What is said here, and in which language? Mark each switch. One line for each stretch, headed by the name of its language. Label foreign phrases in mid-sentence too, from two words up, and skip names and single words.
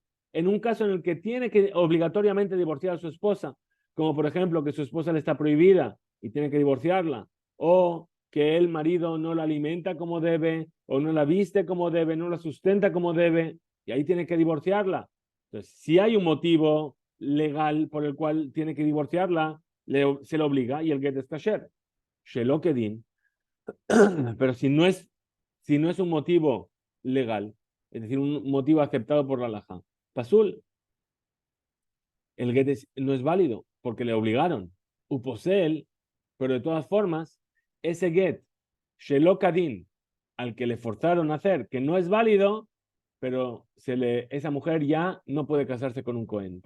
Spanish: En un caso en el que tiene que obligatoriamente divorciar a su esposa, como por ejemplo que su esposa le está prohibida y tiene que divorciarla, o que el marido no la alimenta como debe, o no la viste como debe, no la sustenta como debe, y ahí tiene que divorciarla. Entonces, si hay un motivo legal por el cual tiene que divorciarla, se le obliga y el get es kasher.
Hebrew: שלא כדין.
Spanish: Pero si no es un motivo legal, es decir, un motivo aceptado por la halajá, pasul, el get no es válido porque le obligaron. Uposel, pero de todas formas, ese get,
Hebrew: שלא כדין,
Spanish: al que le forzaron a hacer, que no es válido, pero esa mujer ya no puede casarse con un cohen.